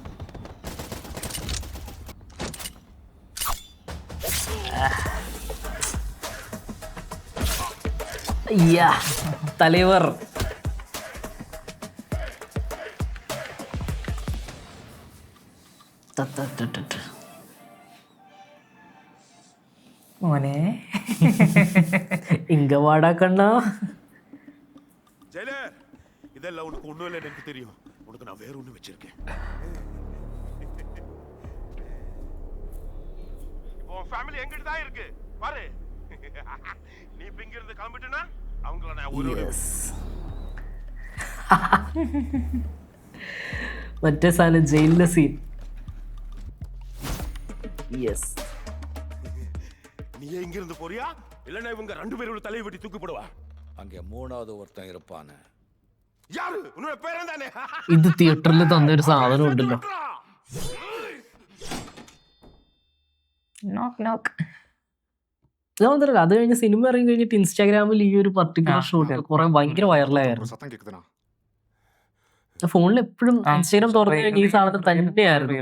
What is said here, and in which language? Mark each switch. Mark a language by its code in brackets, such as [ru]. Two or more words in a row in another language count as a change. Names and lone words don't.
[ml] അയ്യാ തലവർ. മോനെ [ta] இங்க வாடா கண்ணா. ஜெயிலர், இதெல்லாம் உனக்கு ஒண்ணும் இல்லைன்னு எனக்கு தெரியும். உனக்கு நான் வேற ஒண்ணு வச்சிருக்கேன். இப்போ உன் ஃபேமிலி எங்கிட்ட தான் இருக்கு பாரு. நீ இப்ப இங்க இருந்து கிளம்பிட்டேன்னா அவங்கள நான் ஒரு [ml] മറ്റേ സാധനം ജയിലിലെ സീൻ. യെസ്. [ta] நீ எங்க இருந்து போறியா இல்லன்னா இவங்க ரெண்டு பேரோட தலையை வெட்டி தூக்கி போடுவா. அங்கே மூணாவது ஒருத்தன் இருப்பானே. யாரு? உன்னோட பேரன் தானே? [ml] ഇത് തിയേറ്ററിൽ തന്നൊരു സാധനം ഉണ്ടല്ലോ. അത് കഴിഞ്ഞ് സിനിമ ഇറങ്ങി കഴിഞ്ഞിട്ട് ഇൻസ്റ്റാഗ്രാമിൽ ഈ ഒരു [en] particular shot [ml] കുറെ ഭയങ്കര വൈറലായിരുന്നു. ഫോണിൽ എപ്പോഴും ഇൻസ്റ്റാഗ്രാം തുറന്നു കഴിഞ്ഞാൽ ഈ സാധനം തന്നെയായിരുന്നു.